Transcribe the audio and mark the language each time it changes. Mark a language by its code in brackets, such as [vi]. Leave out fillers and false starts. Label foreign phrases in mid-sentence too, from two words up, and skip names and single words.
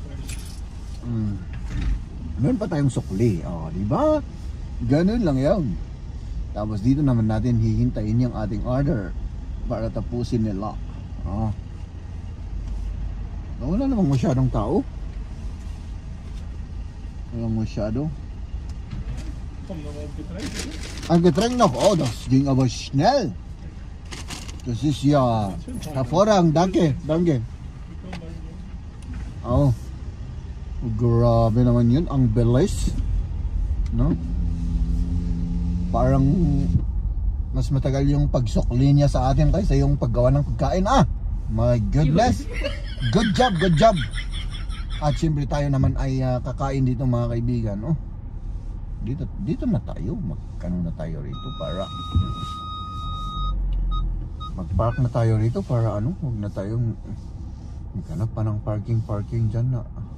[tl] Meron pa tayong sukli, di ba? Ganun lang yan. Tapos dito naman natin hihintayin yung ating order para tapusin nila. Wala namang masyadong tao. Walang masyado. [de] Ein Getränk noch? Oh, das ging aber schnell. Das ist ja hervorragend. Danke, danke. [tl] Oh, grabe naman yun. Ang bilis, no? Parang mas matagal yung pagsukli niya sa atin kaysa yung paggawa ng pagkain. [en] My goodness. Good job, good job. [tl] At siyempre tayo naman ay kakain dito mga kaibigan, no? Dito na tayo, magkano na tayo rito para mag-park na tayo rito para huwag na tayong maghanap pa ng parking dyan na.